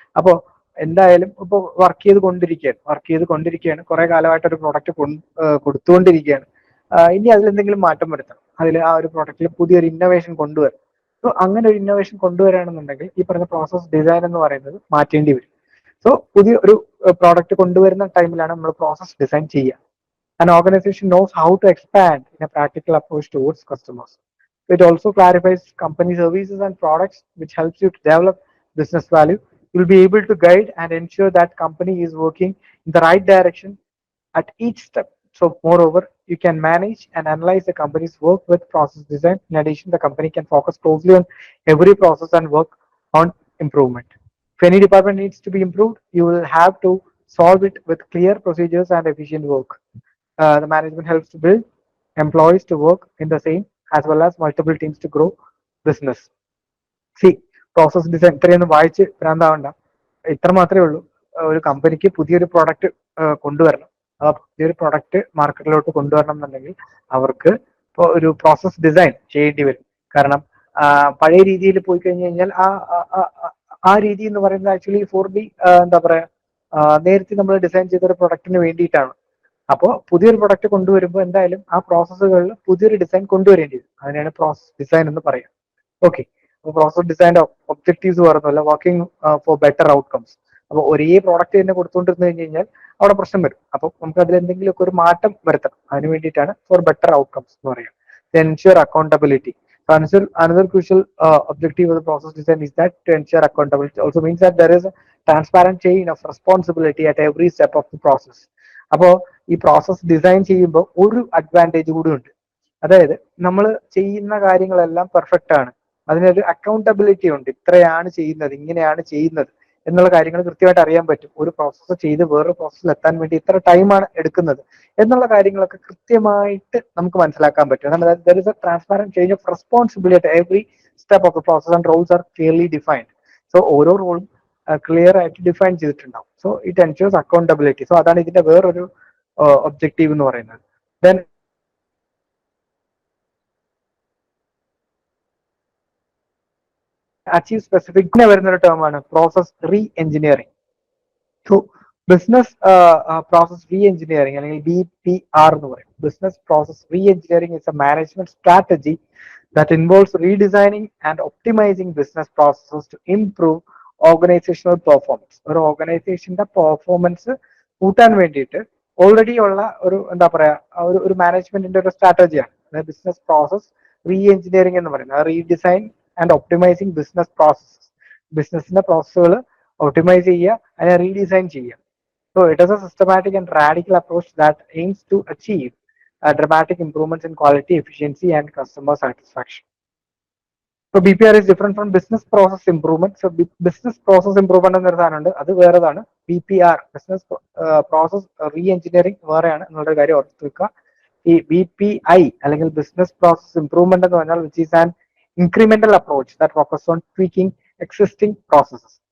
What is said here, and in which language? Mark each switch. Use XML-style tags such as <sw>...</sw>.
<ml>അപ്പോൾ എന്തായാലും ഇപ്പോൾ വർക്ക് ചെയ്തുകൊണ്ടിരിക്കുകയാണ്, കുറെ കാലമായിട്ട് ഒരു പ്രൊഡക്റ്റ് കൊടുത്തുകൊണ്ടിരിക്കുകയാണ്. ഇനി അതിലെന്തെങ്കിലും മാറ്റം വരുത്തണം, അതിൽ ആ ഒരു പ്രൊഡക്റ്റിൽ പുതിയൊരു ഇന്നോവേഷൻ കൊണ്ടുവരണം. സോ അങ്ങനെ ഒരു ഇന്നോവേഷൻ കൊണ്ടുവരാണെന്നുണ്ടെങ്കിൽ ഈ പറഞ്ഞ പ്രോസസ് ഡിസൈൻ എന്ന് പറയുന്നത് മാറ്റേണ്ടി വരും. സോ പുതിയ ഒരു പ്രോഡക്റ്റ് കൊണ്ടുവരുന്ന ടൈമിലാണ് നമ്മൾ പ്രോസസ് ഡിസൈൻ ചെയ്യുക.</ml> <en>An organization knows how to expand in a practical approach towards customers. It also clarifies company services and products, which helps you to develop business value. You'll be able to guide and ensure that company is working in the right direction at each step. So moreover, you can manage and analyze the company's work with process design. In addition, the company can focus closely on every process and work on improvement. If any department needs to be improved, you will have to solve it with clear procedures and efficient work. The management helps to build employees to work in the same as well as multiple teams to grow business.</en> <ml>See, process design ഇത്രയൊന്നും വായിച്ച് ഭ്രാന്താവണ്ട, ഇത്ര മാത്രമേ ഉള്ളൂ. ഒരു കമ്പനിക്ക് പുതിയൊരു product കൊണ്ടുവരണം, ആ പുതിയൊരു പ്രോഡക്റ്റ് മാർക്കറ്റിലോട്ട് കൊണ്ടുവരണം എന്നുണ്ടെങ്കിൽ അവർക്ക് ഇപ്പോൾ ഒരു പ്രോസസ് ഡിസൈൻ ചെയ്യേണ്ടി വരും. കാരണം പഴയ രീതിയിൽ പോയി കഴിഞ്ഞു കഴിഞ്ഞാൽ ആ രീതി എന്ന് പറയുന്നത് ആക്ച്വലി</ml> <en>for the</en> <ml>എന്താ പറയാ നേരത്തെ നമ്മൾ ഡിസൈൻ ചെയ്ത ഒരു പ്രൊഡക്റ്റിന് വേണ്ടിയിട്ടാണ്. അപ്പോൾ പുതിയൊരു പ്രൊഡക്റ്റ് കൊണ്ടുവരുമ്പോൾ എന്തായാലും ആ പ്രോസസ്സുകളിൽ പുതിയൊരു ഡിസൈൻ കൊണ്ടുവരേണ്ടി വരും. അതിനാണ് പ്രോസസ് ഡിസൈൻ എന്ന് പറയുക. ഓക്കെ, അപ്പോൾ പ്രോസസ് ഡിസൈൻ്റെ ഒബ്ജക്റ്റീവ്സ് പറഞ്ഞല്ലോ,</ml> <en>Working for better outcomes.</en> <ml>അപ്പോൾ ഒരേ പ്രോഡക്റ്റ് തന്നെ കൊടുത്തുകൊണ്ടിരുന്നു കഴിഞ്ഞ് കഴിഞ്ഞാൽ അവിടെ പ്രശ്നം വരും. അപ്പോൾ നമുക്ക് അതിൽ എന്തെങ്കിലുമൊക്കെ ഒരു മാറ്റം വരുത്തണം. അതിന് വേണ്ടിയിട്ടാണ്</ml> <en>for better outcomes</en> <ml>എന്ന് പറയുക.</ml> <en>Ensure accountability. Another crucial objective of the process design is that to ensure accountability. It also means that there is a transparent chain of responsibility at every step of the process.</en> <ml>അപ്പോൾ ഈ process design ചെയ്യുമ്പോൾ ഒരു advantage കൂടി ഉണ്ട്. അതായത് നമ്മൾ ചെയ്യുന്ന കാര്യങ്ങളെല്ലാം പെർഫെക്റ്റ് ആണ്, അതിനൊരു അക്കൗണ്ടബിലിറ്റി ഉണ്ട്. ഇത്രയാണ് ചെയ്യുന്നത്, ഇങ്ങനെയാണ് ചെയ്യുന്നത് എന്നുള്ള കാര്യങ്ങൾ കൃത്യമായിട്ട് അറിയാൻ പറ്റും. ഒരു പ്രോസസ്സ് ചെയ്ത് വേറൊരു പ്രോസസ്സിൽ എത്താൻ വേണ്ടി ഇത്ര ടൈമാണ് എടുക്കുന്നത് എന്നുള്ള കാര്യങ്ങളൊക്കെ കൃത്യമായിട്ട് നമുക്ക് മനസ്സിലാക്കാൻ പറ്റും. അതാണ്</ml> <en>there is a transparent change of responsibility at every step of the process and roles are clearly defined.</en> <ml>So ഓരോ റോളും ക്ലിയർ ആയിട്ട് ഡിഫൈൻ ചെയ്തിട്ടുണ്ടാവും.</ml> <en>So it ensures accountability.</en> <ml>So അതാണ് ഇതിന്റെ വേറൊരു ഒബ്ജക്റ്റീവ് എന്ന് പറയുന്നത്.</ml> <en>then achieve specific</en> <ml>വരുന്ന ഒരു ടേം ആണ് process re engineering. So business process re engineering അല്ലെങ്കിൽ BPR എന്ന് പറയും.</ml> <en>Business process reengineering is a management strategy that involves redesigning and optimizing business processes to improve organizational performance.</en> <ml>ഒരു ഓർഗനൈസേഷന്റെ performance കൂട്ടാൻ വേണ്ടിയിട്ട് ഓൾറെഡി ഉള്ള ഒരു എന്താ പറയാ ഒരു മാനേജ്മെന്റിന്റെ ഒരു സ്ട്രാറ്റജിയാണ് ബിസിനസ് പ്രോസസ് റീ എഞ്ചിനീയറിംഗ് എന്ന് പറയുന്നത്.</ml> <en>Redesign and optimising business processes.</en> <ml>ബിസിനസിന്റെ പ്രോസസ്സുകൾ ഒപ്റ്റിമൈസ് ചെയ്യുക, അതിനെ റീഡിസൈൻ ചെയ്യുക.</ml> <en>So it is a systematic and radical approach that aims to achieve dramatic improvements in quality, efficiency, and customer satisfaction. So BPR is different from business process improvement.</en> <ml>So business process improvement എന്നൊരു സാധനമുണ്ട്, അത് വേറെതാണ്. BPR business process re engineering വേറെയാണ് എന്നുള്ള കാര്യം ഓർത്ത് വെക്കുക.</ml> <en>ഈ BPI അല്ലെങ്കിൽ business process improvement</en> <ml>എന്ന് പറഞ്ഞാൽ</ml> <en>Which is an incremental approach that focus on tweaking existing processes.</en>